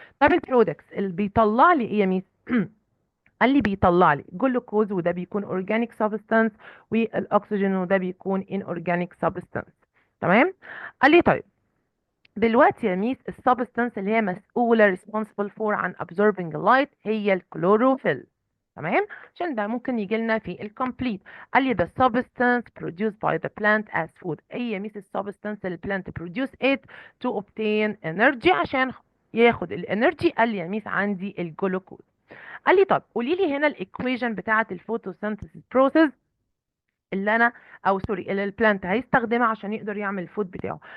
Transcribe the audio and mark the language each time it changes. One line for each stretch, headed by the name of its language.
Arabic: طب البرودكتس اللي بيطلع لي ايه يا ميس؟ قال لي بيطلع لي جلوكوز وده بيكون اورجانيك سبستانس، والاكسجين وده بيكون ان اورجانيك سبستانس. تمام. قال لي طيب دلوقتي يا ميس السبستانس اللي هي مسؤولة
English: responsible for
Arabic: عن
English: absorbing light
Arabic: هي الكلوروفيل. تمام عشان ده ممكن يجي لنا في الكومبليت. قال لي
English: the substance produced by the plant as food.
Arabic: ايه يا ميس السبستانس اللي البلانت
English: produce it to obtain energy
Arabic: عشان ياخد الانرجي؟ قال لي يا ميس عندي الجلوكوز. قال لي طب قولي لي هنا الايكويشن بتاعه الفوتوسينثيسيس بروسيس اللي انا او سوري اللي البلانت هيستخدمها عشان يقدر يعمل الفود بتاعه.